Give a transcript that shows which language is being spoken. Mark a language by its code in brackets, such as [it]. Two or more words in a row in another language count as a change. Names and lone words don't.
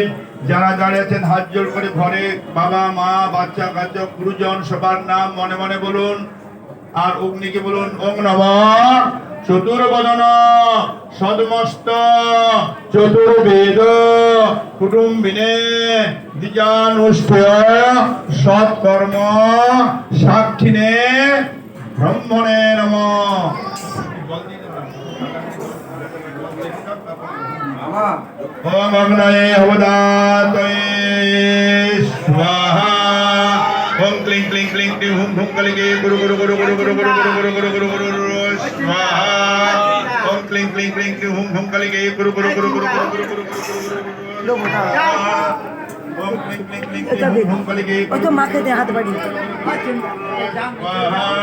[bn] যারা দাঁড়িয়ে আছেন হাত জোর করে ঘরে বাবা মা বাচ্চা কাচ্চা গুরুজন সবার নাম মনে মনে বলুন আর অগ্নিকে বলুন [sa] ওং নমঃ চতুর্বদন সদমস্ত চতুর্বেদ কুটুম্বিনে দ্বিজানুষ্ঠেয় সৎকর্ম সাক্ষিণে ব্রহ্মণে নমঃ। ओम अग्नये अवदातये स्वाहा। ओम क्लीं क्लीं क्लीं क्लीं हुम हुम कलिके गुरु गुरु गुरु गुरु गुरु गुरु गुरु गुरु गुरु गुरु गुरु गुरु स्वाहा। ओम क्लीं क्लीं क्लीं क्लीं हुम हुम कलिके गुरु गुरु गुरु गुरु गुरु गुरु गुरु गुरु ओम क्लीं क्लीं क्लीं क्लीं हुम हुम कलिके [bn] ওই তো মাকে দে হাত বাড়িয়ে [sa] स्वाहा।